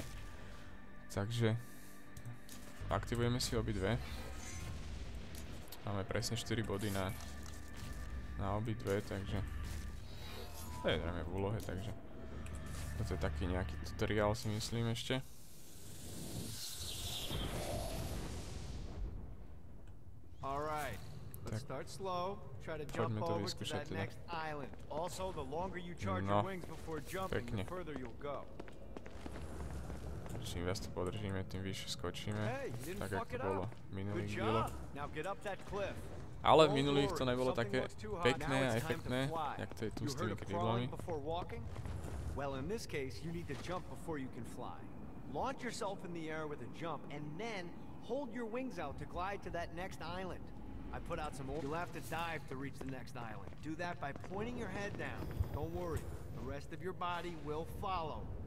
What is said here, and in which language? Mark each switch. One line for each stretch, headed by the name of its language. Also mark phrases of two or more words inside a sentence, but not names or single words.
Slovak: Takže aktivujeme si obidve. Máme presne 4 body na obidve, takže to je zrejme v úlohe, takže toto je taký nejaký tutoriál, si myslím ešte.
English: Alright, let's start slow. Try to jump over to that next island. Also, the longer you charge your wings before jumping, the further you'll go.
Slovak: Čím viac to podržíme, tým vyššie skočíme, tak ako to bolo v minulých dieloch. Ale v minulých to nebolo také pekné a efektné, jak to je tu s tými krídlami.
English: Well, in this case, you need to jump before you can fly. Launch yourself in the air with a jump, and then hold your wings out to glide to that next island. I put out some. You'll have to dive to reach the next island. Do that by pointing your head down. Don't worry, the rest of your body will follow.